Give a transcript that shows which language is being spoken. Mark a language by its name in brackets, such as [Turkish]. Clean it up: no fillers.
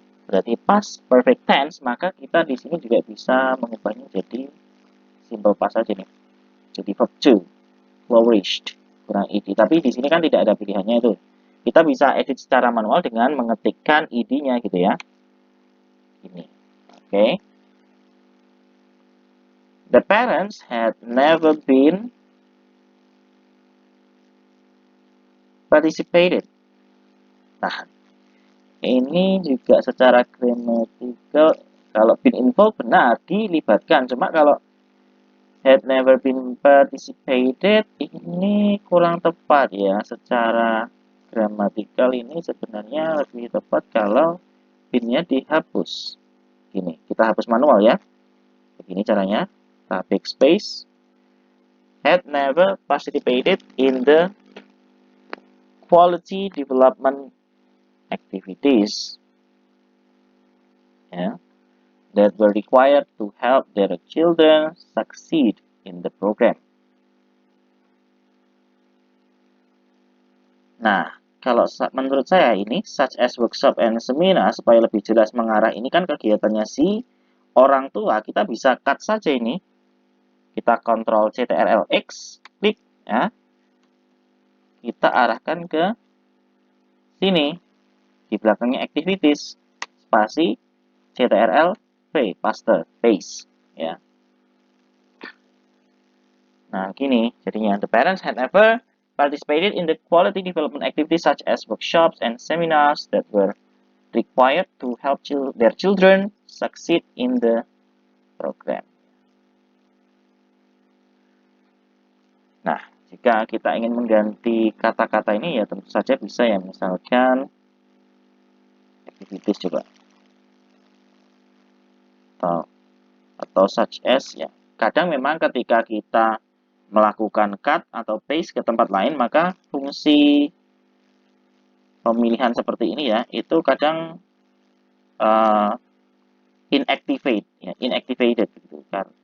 [Indonesian] Berarti past perfect tense, maka kita di sini juga bisa mengubahnya jadi simple past saja nih. Jadi verb to, flourished, kurang id. Tapi di sini kan tidak ada pilihannya itu. Kita bisa edit secara manual dengan mengetikkan id-nya gitu ya. Ini. Oke. [English] The parents had never been participated. [Indonesian] Nah, ini juga secara gramatikal kalau [English] been involved [Indonesian] benar dilibatkan. Cuma kalau [English] had never been participated [Indonesian] ini kurang tepat ya. Secara gramatikal ini sebenarnya lebih tepat kalau been-nya dihapus. Gini, kita hapus manual ya. Begini caranya. Kita backspace. [English] Had never participated in the quality development activities that were required to help their children succeed in the program. [Indonesian] Nah, kalau menurut saya ini [English] such as workshop and seminar [Indonesian] supaya lebih jelas mengarah ini kan kegiatannya si orang tua, kita bisa cut saja ini. Kita kontrol CTRL X, klik ya. Kita arahkan ke sini. Di belakangnya activities, spasi CTRL V, paste ya. Nah, gini jadinya [English] the parents had never participated in the quality development activities such as workshops and seminars that were required to help their children succeed in the program. [Indonesian] Nah, jika kita ingin mengganti kata-kata ini ya tentu saja bisa ya, misalkan activities coba. Atau such as ya. Kadang memang ketika kita melakukan cut atau paste ke tempat lain, maka fungsi pemilihan seperti ini ya, itu kadang inactivated gitu kan.